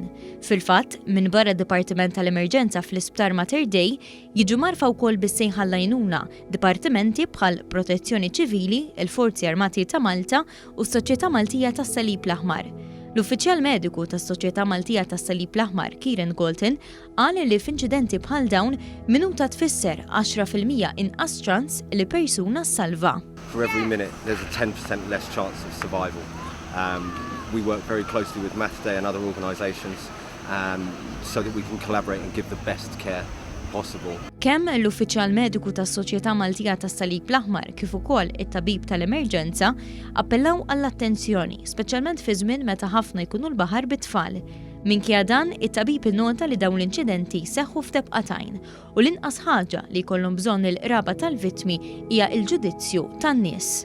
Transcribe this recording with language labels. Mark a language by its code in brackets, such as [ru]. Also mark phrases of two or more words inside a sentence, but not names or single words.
[mt] Fil-fatt, minn barra d-Dipartiment tal-Emerġenza fl-Isptar Mater Dei jiġu marfa wkoll bis-sejħa l-għajnuna dipartimenti bħal Protezzjoni Ċivili, il-Forzi Armati ta' Malta u s-Soċjetà Maltija tas-Salib l-Aħmar. L-uffiċjal mediku tas-Soċjetà Maltija tas-Salib l-Aħmar, Kieran Golton, qal li f'inċidenti bħal dawn minuta tfisser 10% inqas ċans li persuna ssalva. [en] For every minute there's a 10% less chance of survival. We work very closely with Mater Dei and other organisations so that we can collaborate and give the best care possible. [mt] Kemm l-uffiċjal mediku tas-Soċjetà Maltija tas-Salib l-Aħmar kif ukoll it-tabib tal-Emerġenza appellaw għall-attenzjoni, speċjalment fi żmien meta ħafna jkunu l-baħar bit-tfal. Minkejja dan, it-tabib innota li dawn l-inċidenti seħħu f'tebqatajn u l-inqas ħaġa li jkollhom bżonn il-qraba tal-vittmi hija l-ġudizzju tan-nies.